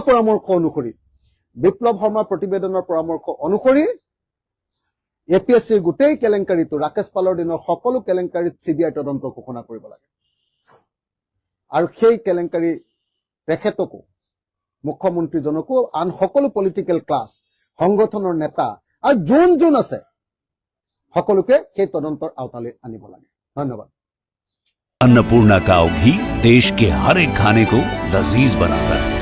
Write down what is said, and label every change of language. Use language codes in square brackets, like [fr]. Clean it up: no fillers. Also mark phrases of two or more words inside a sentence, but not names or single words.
[as] পৰামৰ্শ অনুসৰি বিপ্লৱ শৰ্মাৰ প্ৰতিবেদনৰ পৰামৰ্শ অনুসৰি এপিএছচিৰ গোটেই কেলেংকাৰীটো ৰাকেশ পালৰ দিনৰ সকলো কেলেংকাৰীত চিবিআই তদন্ত ঘোষণা কৰিব লাগে আৰু সেই কেলেংকাৰী তেখেতকো মুখ্যমন্ত্ৰীজনকো আন সকলো [en] political class [as] সংগঠনৰ নেতা আৰু যোন আছে সকলোকে সেই তদন্তৰ আওতালৈ আনিব লাগে ধন্যবাদ [hi] अन्नपूर्णा काव घी देश के हर एक खाने को लजीज बनाता है।